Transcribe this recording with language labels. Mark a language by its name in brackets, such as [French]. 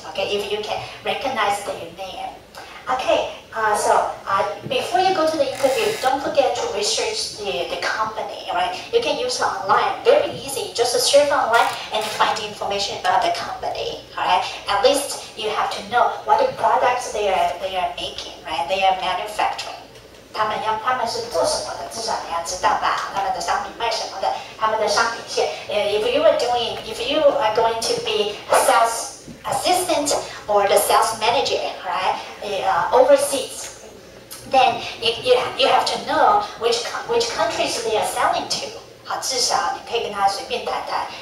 [English] Okay, if you can recognize their name. Okay, so before you go to the interview, don't forget to research the company. Right? You can use it online. Very easy. Just search online and find information about the company. Alright, at least you have to know what the products they are making. Right? They are manufacturing. [Chinese] 他们是做什么的？至少你要知道吧，他们的商品卖什么的，他们的商品线。 [English] If you are going to be a sales assistant or the sales manager, right? Overseas, then you have to know which countries they are selling to. [Chinese] 好，至少你可以跟他随便谈谈。